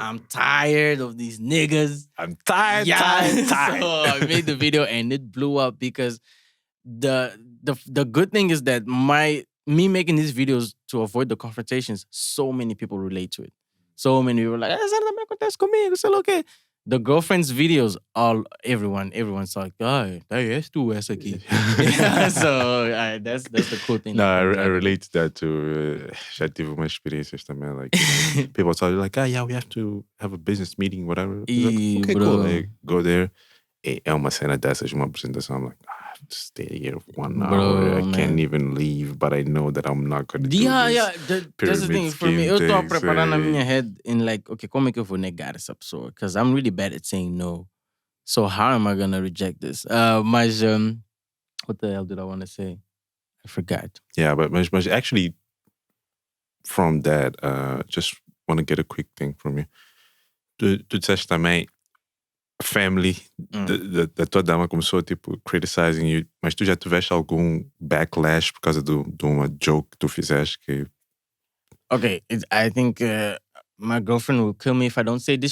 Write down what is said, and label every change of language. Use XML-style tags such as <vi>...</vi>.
<en>I'm tired of these niggas. I'm tired. So I made the video and it blew up because the good thing is that me making these videos to avoid the confrontations, so many people relate to it. So many people are like,</en> <pt>essa também acontece comigo, sei lá o quê.</pt> <en>The girlfriend's videos, everyone's like, oh,</en> <pt>és tu essa aqui.</pt> <en>So that's the cool thing. No, I relate to that too.</en> <pt>Já tive umas experiências também.</pt> <en>Like, people tell you like, yeah, we have to have a business meeting, whatever. Like, okay, cool. Like, go there.</en> <pt>É uma cena dessas, uma apresentação.</pt> <en>I'm like, I have to stay here for 1 hour. I can't even leave, but I know that I'm not going to do this. Yeah. That's the thing. For me,</en> <pt>eu estou a preparar na minha</pt> <en>head in like, okay,</en> <pt>como é que eu vou negar essa pessoa?</pt> <en>Because I'm really bad at saying no. So how am I going to reject this? Mas, what the hell did I want to say? I forgot. Yeah, but actually, from that, just want to get a quick thing from you.</en> <pt>Tu disseste também, family da tua dama começou tipo</pt> <en>criticizing you,</en> <pt>mas tu já tiveste algum backlash por causa de uma joke que tu fizeste que...</pt> <en>Okay, I think my girlfriend will kill me if I don't say this.</en>